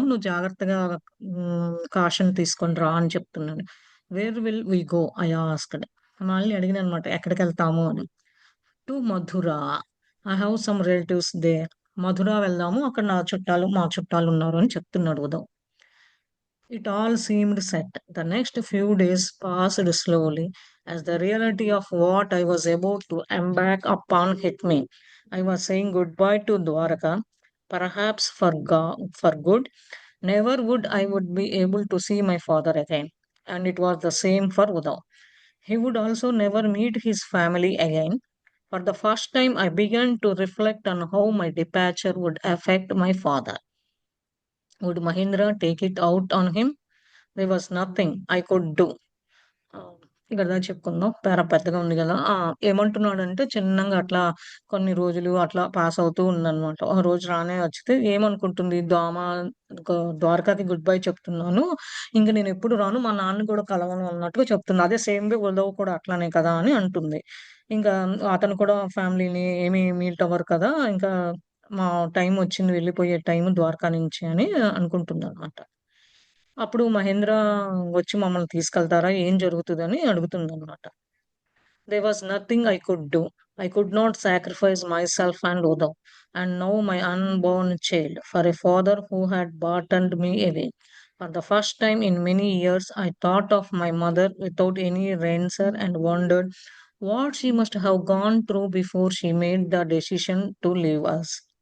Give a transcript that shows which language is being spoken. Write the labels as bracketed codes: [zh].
[te] నువ్వు జాగ్రత్తగా కాషన్ తీసుకొని రా" అని చెప్తున్నాను. [en] Where will we go? I asked. [te] మళ్ళీ అడిగాననమాట ఎక్కడికెళ్తాము అని. [en] To Mathura. I have some relatives there. [te] మధుర వెళ్దాము. అక్కడ నా చుట్టాలు, మా చుట్టాలున్నారు అని చెప్తున్నాడు Uday. [en] It all seemed set. The next few days passed slowly as the reality of what I was about to embark upon hit me. I was saying goodbye to Dwaraka, perhaps for good. Never would be able to see my father again. And it was the same for Uddhav. He would also never meet his family again. For the first time, I began to reflect on how my departure would affect my father. Would Mahindra take it out on him? There was nothing I could do. [te] ఆ! ఇక్కడ దాకా చెప్పుకుందాం. పెద్దగా ఉంది గదా! ఏమంటున్నాడంటే చిన్నంగా అట్లా కొన్ని రోజులు అట్లా పాస్ అవుతూ ఉందనమాట. ఒక రోజు రానే వచ్చితే ఏమనుకుంటుంది ద్వారకాకి గుడ్ బై చెప్తున్నాను. ఇంక నేనెప్పుడు రాను. మా నాన్నని కూడా కలవను అన్నట్టుగా చెప్తుంది. అదే సేమ్ వే ఉదవ్ కూడా అట్లనే కదా! అని అంటుంది. ఇంకా అతను కూడా ఫ్యామిలీని ఏమి మీట్ అవ్వరు కదా! ఇంకా మా టైం వచ్చింది వెళ్ళిపోయే టైం ద్వారకా నుంచి అని అనుకుంటుందనమాట. అప్పుడు మహేంద్ర వచ్చి మమ్మల్ని తీసుకెళ్తారా? ఏం జరుగుతదని అడుగుతుందనమాట. [en] There was nothing I could do. I could not sacrifice myself and Uddhav, and now my unborn child, for a father who had burdened me away. For the first time in many years, I thought of my mother without any answer and wondered what she must have gone through before she made the decision to leave us.